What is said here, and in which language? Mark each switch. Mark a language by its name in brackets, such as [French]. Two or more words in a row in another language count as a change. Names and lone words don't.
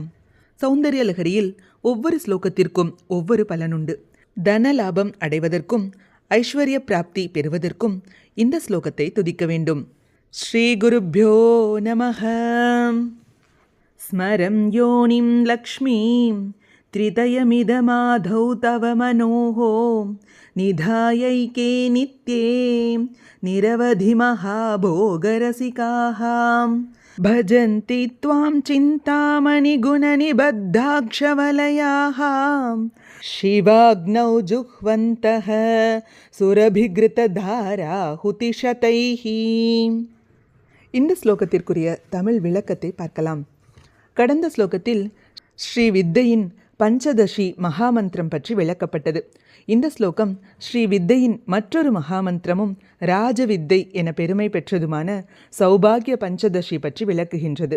[Tamil] சௌந்தரிய லகரியில் ஒவ்வொரு ஸ்லோகத்திற்கும் ஒவ்வொரு பலனுண்டு. தன லாபம் அடைவதற்கும் ஐஸ்வர்ய பிராப்தி பெறுவதற்கும் இந்த ஸ்லோகத்தை துதிக்க வேண்டும். [Sanskrit] श्री गुरुभ्यो नमः. स्मरं योनिं लक्ष्मीं त्रितयमिदमाधौ तव मनोः निधायैके नित्ये निरवधि महाभोगरसिकाः भजन्ति त्वां चिन्तामणिगुणनिबद्धाक्षवलयाः शिवाग्नौ जुह्वन्तः सुरभिघृतधाराहुतिशतैः. [Tamil] இந்த ஸ்லோகத்திற்குரிய தமிழ் விளக்கத்தை பார்க்கலாம். கடந்த ஸ்லோகத்தில் ஸ்ரீ வித்தையின் பஞ்சதசி மகாமந்திரம் பற்றி விளக்கப்பட்டது. இந்த ஸ்லோகம் ஸ்ரீ வித்தையின் மற்றொரு மகாமந்திரமும் ராஜவித்தை என பெருமை பெற்றதுமான சௌபாகிய பஞ்சதசி பற்றி விளக்குகின்றது.